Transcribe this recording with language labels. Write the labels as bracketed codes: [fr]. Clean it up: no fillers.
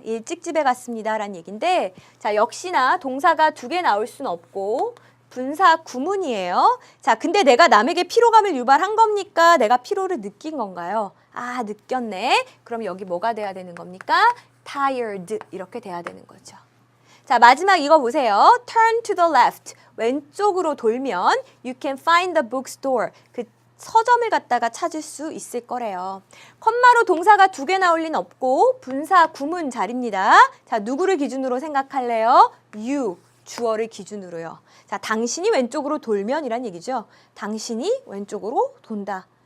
[ko] 일찍 집에 갔습니다. 라는 얘기인데, 자, 역시나 동사가 두 개 나올 수는 없고 분사 구문이에요. 자, 근데 내가 남에게 피로감을 유발한 겁니까? 내가 피로를 느낀 건가요? 아, 느꼈네. 그럼 여기 뭐가 돼야 되는 겁니까? tired 이렇게 돼야 되는 거죠. 자, 마지막 이거 보세요. [en] Turn to the left. [ko] 왼쪽으로 돌면 [en] you can find the bookstore. [ko] 그 서점을 갖다가 찾을 수 있을 거래요. 컴마로 동사가 두 개 나올 리는 없고 분사 구문 자리입니다. 자, 누구를 기준으로 생각할래요? you, 주어를 기준으로요. 자, 당신이 왼쪽으로 돌면이란 얘기죠. 당신이 왼쪽으로 돈다.